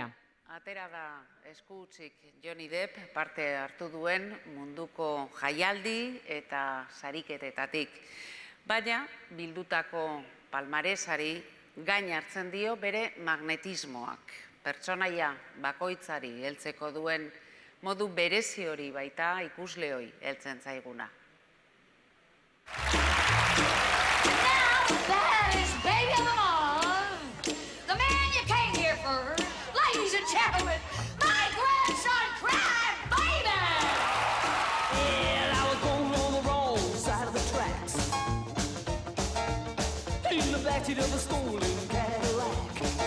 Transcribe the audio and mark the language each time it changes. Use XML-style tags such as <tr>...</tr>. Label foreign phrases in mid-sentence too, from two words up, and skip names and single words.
<eu>Atera da eskutsik Johnny Depp parte hartu duen munduko jaialdi eta sariketetatik. Baina bildutako palmaresari gain hartzen dio bere magnetismoak. Pertsonaia bakoitzari heltzeko duen modu berezi hori baita ikusleoi heltzen zaiguna.</eu> <en>That is baby Lamar, the man you came here for. Ladies and gentlemen, my grandson, Cry Baby! Yeah, I was born on the wrong side of the tracks, in the backseat of a stolen Cadillac.</en>